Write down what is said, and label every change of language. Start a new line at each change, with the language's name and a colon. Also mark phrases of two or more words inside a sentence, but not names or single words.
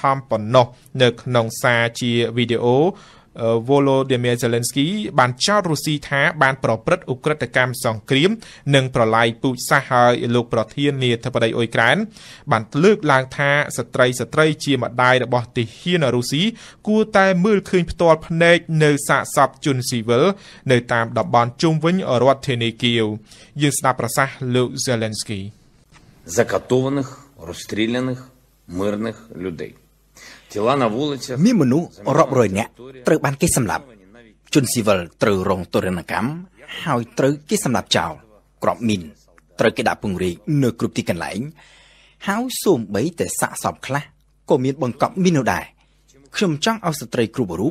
Khmer: មប៉ុណ្ណោះនៅក្នុងសារជាវីដេអូVolodymyr Zelensky បានចោទរុស្ស៊ីថាបានប្រព្រឹត្តឧក្រិដ្ឋកម្មសង្គ្រាមនិងប្រឡាយពូជសាសន៍ហើយលោកប្រធានាធិបតីអ៊ុយក្រែនបានលើកឡើងថាស្ត្រីជាម្ដាយរបស់ទាហានរុស្ស៊ីគួរតែមើលឃើញផ្ទាល់ភ្នែកនៅសាកសពជនស៊ីវិលនៅតាមតំបន់ជុំវិញរដ្ឋធានីគៀវយើងស្ដាប់ប្រសាសន៍លោក Zelensky
Russian: закатованных расстрелянных мирных людей
Khmer: មានមនុស្សរាប់រយនាក់ត្រូវបានគេសម្លាប់ជនស៊ីវិលត្រូវរងទរណកម្មហើយត្រូវគេសម្លាប់ចោលក្របមីនត្រូវគេដាក់ពង្រាយនៅគ្រប់ទីកន្លែងហើយសូម្បីតែសាកសពខ្លះក៏មានបង្កប់មីននោះដែរខ្ញុំចង់ឲ្យស្ត្រីគ្រប់រូប